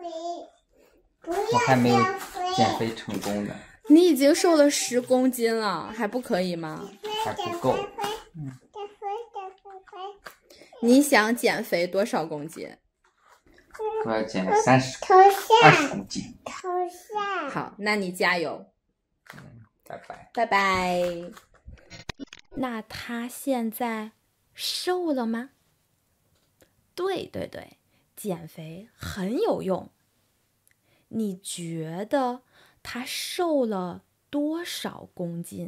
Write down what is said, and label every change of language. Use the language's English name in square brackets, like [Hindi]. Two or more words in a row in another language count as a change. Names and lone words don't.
[Chinese] 我還沒有減肥成功呢。你已經瘦了10公斤了，還不可以嗎？還不夠。你想減肥多少公斤？我要減20 公斤。好，那你加油。拜拜。拜拜。那他現在瘦了嗎？對，減肥很有用。你覺得他瘦了多少公斤？